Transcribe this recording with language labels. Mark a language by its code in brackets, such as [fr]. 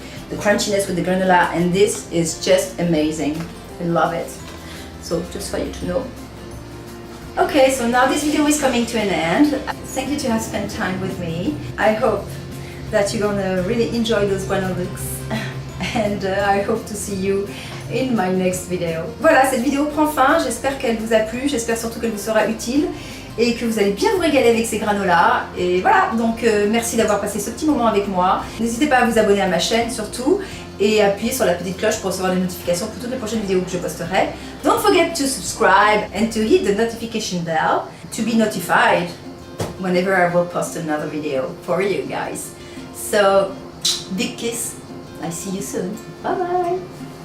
[en] The crunchiness with the granola, and this is just amazing. I love it. So just for you to know. Okay, so now this video is coming to an end. Thank you to have spent time with me. I hope that you're gonna really enjoy those granolux, and I hope to see you in my next video. [fr] Voilà, cette vidéo prend fin. J'espère qu'elle vous a plu. J'espère surtout qu'elle vous sera utile et que vous allez bien vous régaler avec ces granolas. Et voilà, donc merci d'avoir passé ce petit moment avec moi. N'hésitez pas à vous abonner à ma chaîne surtout et appuyer sur la petite cloche pour recevoir des notifications pour toutes les prochaines vidéos que je posterai. [en] Don't forget to subscribe and to hit the notification bell to be notified whenever I will post another video for you guys. So, big kiss. I see you soon. Bye bye.